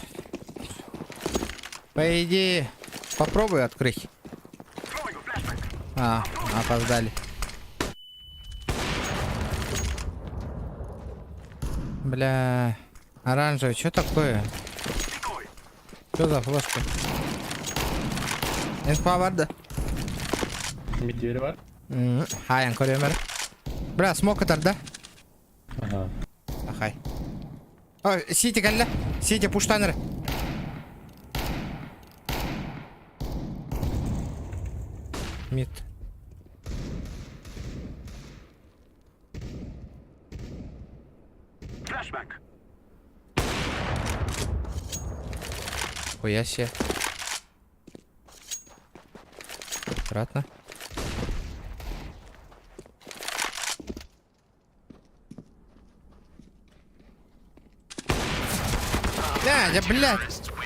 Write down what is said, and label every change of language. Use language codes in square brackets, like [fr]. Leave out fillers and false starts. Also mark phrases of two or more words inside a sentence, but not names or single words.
[ru] По идее, попробуй открыть. А, опоздали. Бля. Оранжевый, что такое? Что за флешка? [tr] Инфа var da. Midleri var. Hayır, koruyorum. Bra, smoke atar da. Aha. Hay. Oh, City geldi. City pushlanır. Mid. Flashback. [ru] Хуя себе. Аккуратно. Да, блядь.